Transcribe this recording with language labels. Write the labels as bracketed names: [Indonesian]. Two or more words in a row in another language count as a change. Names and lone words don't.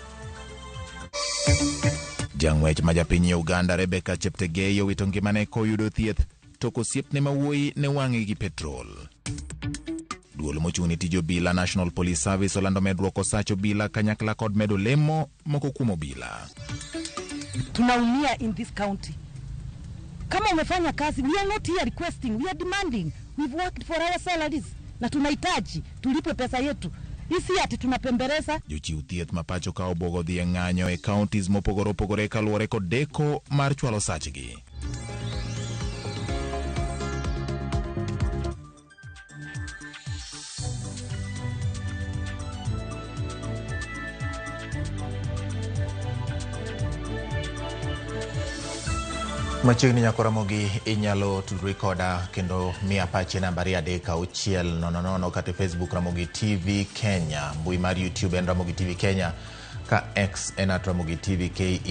[Luo (Kenya and Tanzania)] Jang'wech ma japiny Uganda Rebecca Cheptegei owito ngimane koyudo thieth tok osiepne mawuoyi ne wang'e gi petrol. Duol mochung' ne tij obila National Police Service olando medruok osach obila kanyakla kod medo lemo moko kuom obila. [Swahili] Tunaumia [English] in this county. [Swahili] Kama umefanya kazi, [English] we are not here requesting, we are demanding. We've worked for our salaries [Swahili] na tunahitaji tulipe pesa yetu. Isi ati tunapembereza. [Luo (Kenya and Tanzania)] Jochiw thieth mapacho ka obogo dhi ng'anyo e counties mopogore opogore kaluwore kod deko mar chwalo sachgi. Machiegni Nyakwaramogi inyalo tudri koda kendo mia pache namba 33600 kata Facebook Ramogi TV Kenya, mbui mar YouTube en Ramogi TV Kenya, ka X en @Ramogi TV KE.